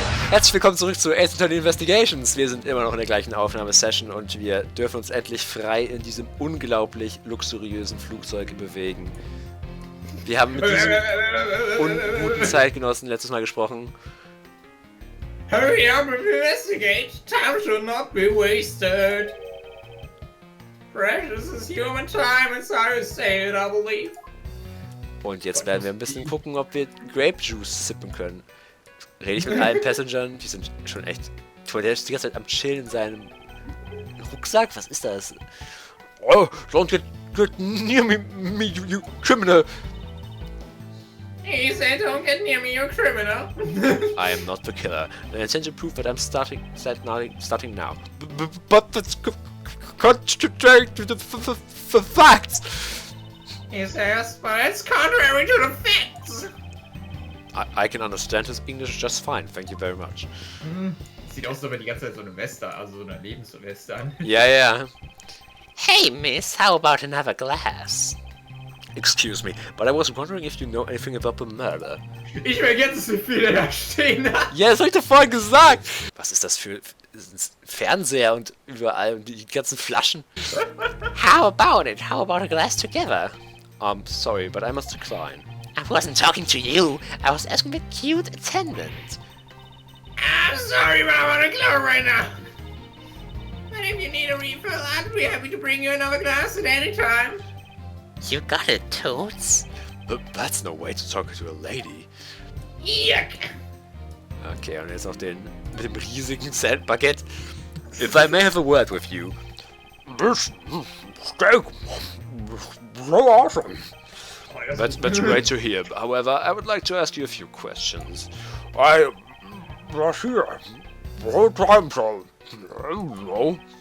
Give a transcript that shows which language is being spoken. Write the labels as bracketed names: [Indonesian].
[German] Herzlich willkommen zurück zu Ace Investigations. Wir sind immer noch in der gleichen Aufnahmesession und wir dürfen uns endlich frei in diesem unglaublich luxuriösen Flugzeug bewegen. Wir haben mit diesem unguten Zeitgenossen letztes Mal gesprochen. [English] Hurry up and investigate. Time should not be wasted. Precious is human time, it's how you say it, I believe. [German] Und jetzt werden wir ein bisschen gucken, ob wir Grape Juice sippen können. Rede ich mit allen Passengern, die sind schon echt... Der ist die ganze Zeit am Chillen in seinem Rucksack. Was ist das? [English] Oh, don't get near me, you criminal. He said, don't get near me, you criminal. I am not the killer. I intend to prove that I'm starting now. But that's contrary to the facts. He says, but it's contrary to the facts. I can understand his English just fine, thank you very much. [German] Sieht aus, als ob er die ganze Zeit so eine Weste, also so eine Lebensweste an. Ja, ja. [English] Hey, miss, how about another glass? Excuse me, but I was wondering if you know anything about the murder. [German] Ich will jetzt so viele da stehen. Ja, das hab ich doch vorhin gesagt. Was ist das für Fernseher und überall und die ganzen Flaschen? [English] How about it? How about a glass together? Sorry, but I must decline. I wasn't talking to you. I was asking the cute attendant. I'm sorry, but I'm on a club right now. But if you need a refill, I'd be happy to bring you another glass at any time. You got it, Toots? But that's no way to talk to a lady. Yuck. [German] Okay, und jetzt auf mit dem riesigen Baguette. [English] If I may have a word with you. This steak so awesome. That's great to hear. However, I would like to ask you a few questions. I was here the whole time, so I don't know.